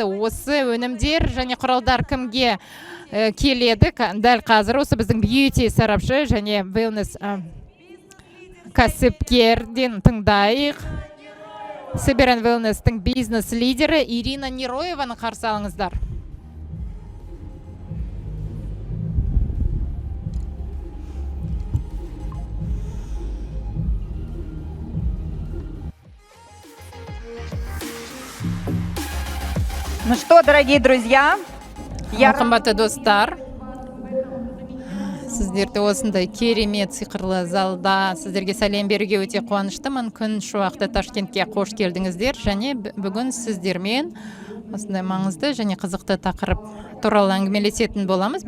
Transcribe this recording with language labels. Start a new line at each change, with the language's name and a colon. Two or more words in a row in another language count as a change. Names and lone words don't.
Kazakh: Осы өнімдер және құралдар кімге келеді? Дәл қазір осы біздің бьюти сарапшы және Wellness кәсіпкерден тыңдайық. Саберен Wellness-тің бизнес лидері Ирина Нероеваны қарсы алыңыздар.
Russian: Ну что, дорогие друзья,
Kazakh: Қымбатты достар, сіздерді осындай керемет сиқырлы залда сіздерге сәлем беруге өте қуаныштымын. Күн шуақты Ташкентке қош келдіңіздер және бүгін сіздермен осындай маңызды және қызықты тақырып туралы әңгімелесетін боламыз.